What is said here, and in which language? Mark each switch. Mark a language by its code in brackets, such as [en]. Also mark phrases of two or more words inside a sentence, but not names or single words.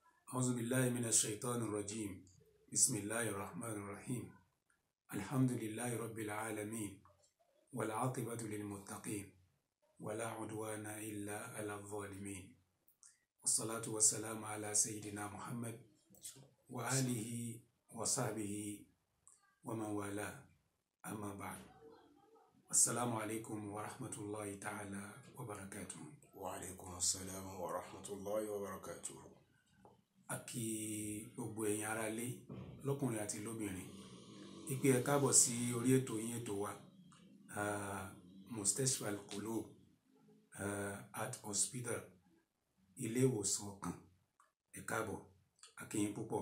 [ar] أعوذ بالله من الشيطان الرجيم بسم الله الرحمن الرحيم الحمد لله رب العالمين والعاقبة للمتقين ولا عدوان إلا على الظالمين والصلاة والسلام على سيدنا محمد وآله وصحبه ومن والاه أما بعد السلام عليكم ورحمة الله تعالى وبركاته. وعليكم السلام ورحمة الله وبركاته. [yo] Aki gbogbo ẹ̀yin ará ilé lọ́kùnrin àti lóbìnrin ìpè ẹ káàbọ̀ sí orí ètò yín ètò wa Mustashfa Al-Qulub [en] Heart Hospital [yo] ilé ìwòsàn ọkàn. Ẹ káàbọ̀, a kí yín púpọ̀.